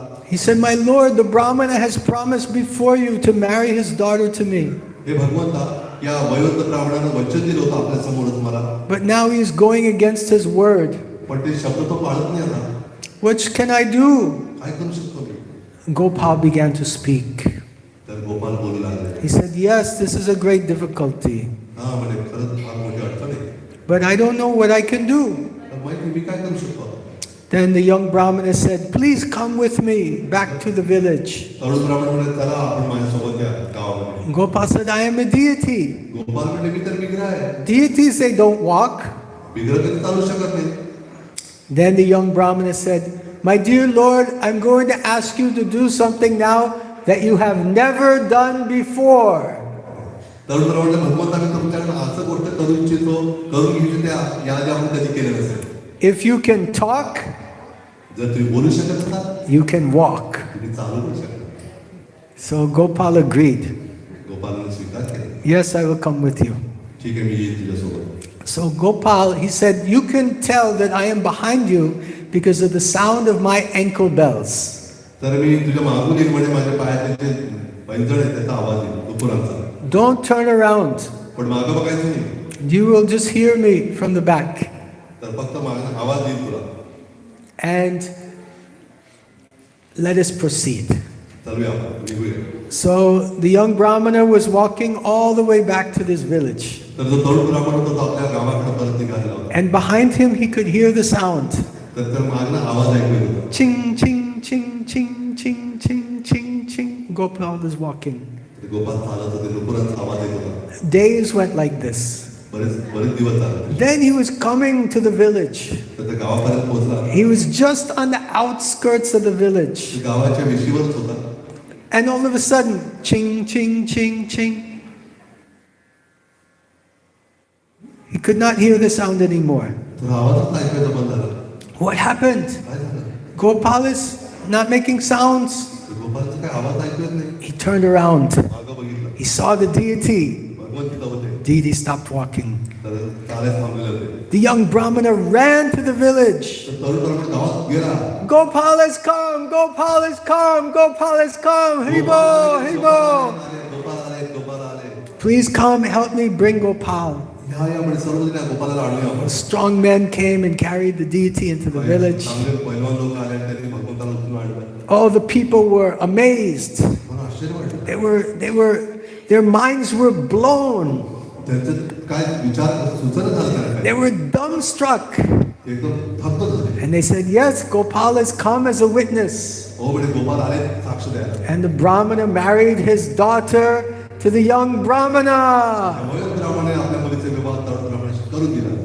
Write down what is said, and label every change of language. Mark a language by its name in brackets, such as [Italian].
[English] He said, "My Lord, the Brahmana has promised before you to marry his daughter to me. [Marathi] हे भगवंता, या वयोवृद्ध ब्राह्मणानं वचन दिलं होतं आपल्या समोरच मला, [English] But now he is going against his word. [Marathi] पण ते शब्द तो पाळत नाही आता. [English] What can I do?" [Marathi] काय करू शकतो मी? [English] Gopal began to speak. [Marathi] तर गोपाल बोलू लागले. [English] He said, "Yes, this is a great difficulty, [Marathi] हा म्हणे, खरंच फार मोठी अडचण आहे. [English] but I don't know what I can do." [Marathi] तर माहिती मी काय करू शकतो? [English] Then the young Brahmana said, "Please come with me back to the village." [Marathi] तरुण ब्राह्मण म्हणे, चला आपण माझ्यासोबत या गावामध्ये. [English] Gopal said, "I am a deity. [Marathi] Gopal म्हणे, मी तर विग्रह आहे. [English] Deities, they don't walk." [Marathi] विग्रह कधी चालू शकत नाही. [English] Then the young Brahmana said, "My dear Lord, I'm going to ask you to do something now that you have never done before." [Marathi] तरुण ब्राह्मण भगवंता, मी तुमच्याकडे असं गोष्ट करू इच्छितो, करून घेऊ त्या याआधी आपण कधी केलं नसेल. [English] If you can talk, [Marathi] जर तुम्ही बोलू शकत असाल, [English] you can walk. [Marathi] तुम्ही चालू करू शकता. [English] So Gopal agreed. [Marathi] गोपालने स्वीकार केला. [English] "Yes, I will come with you." [Marathi] ठीक आहे, मी येईल तुझ्यासोबत. [English] So Gopal, he said, "You can tell that I am behind you because of the sound of my ankle bells." [Marathi] तर मी तुझ्या मागून येईल, म्हणजे माझ्या पायाचे जे पैंजण आहेत त्याचा आवाज येईल, दुपारांचा. [English] Don't turn around. [Marathi] पण मागं बघायचं नाही. [English] You will just hear me from the back. [Marathi] तर फक्त मागं आवाज येईल तुला. [English] And let us proceed. [Marathi] चालूया आपण, निघूया. [English] So the young Brahmana was walking all the way back to this village. [Marathi] तर जो तरुण ब्राह्मण होता तो आपल्या गावाकडे परत निघालेला होता. [English] And behind him he could hear the sound. [Marathi] तर त्या मागनं आवाज ऐकू येत होता. Ching, ching, ching, ching, ching, ching, ching, ching. [English] Gopal was walking. [Marathi] Gopal चालत होते, दुपारांचा आवाज येत होता. [English] Days went like this. [Marathi] बरेच दिवस झाले. [English] Then he was coming to the village. [Marathi] तर त्या गावापर्यंत पोहोचला. [English] He was just on the outskirts of the village. [Marathi] ते गावाच्या वेशीवरच होता. [English] And all of a sudden, ching, ching, ching, ching. He could not hear the sound anymore. [Marathi] तर आवाजच ऐकायचा बंद झाला. [English] What happened? [Marathi] काय झालं? [English] Gopal is not making sounds. [Marathi] गोपालचा काय आवाज ऐकू येत नाही. [English] He turned around. [Marathi] मागं बघितलं. [English] He saw the deity. [Marathi] भगवंत तिथं होते. [English] Deity stopped walking. [Marathi] तर चालायला थांबलेले होते. [English] The young Brahmana ran to the village. [Marathi] तर तरुण ब्राह्मण गावात गेला. [English] Gopal has come! Gopal has come! Gopal has come! Haribo! Haribo! [Marathi] Gopal आले, गोपाल आले. [English] Please come, help me bring Gopal. [Marathi] या म्हणजे सर्वजण गोपालाला आणूया आपण. [English] Strong men came and carried the deity into the village. [Marathi] चांगले पैलवान लोक आले आणि त्यांनी भगवंताला उचलून आणलं. [English] All the people were amazed. [Marathi] मला आश्चर्य वाटलं. [English] Their minds were blown. [Marathi] त्यांचं काय विचार सुचना झालं त्यांना. [English] They were dumbstruck. [Marathi] एकदम थक्क झाले. [English] And they said, "Yes, Gopal has come as a witness." [Marathi] हो म्हणजे गोपाल आले साक्ष द्यायला. [English] And the Brahmana married his daughter to the young Brahmana. [Marathi] वयोवृद्ध ब्राह्मणाने आपल्या मुलीचे विवाह तरुण ब्राह्मणाशी करून दिला.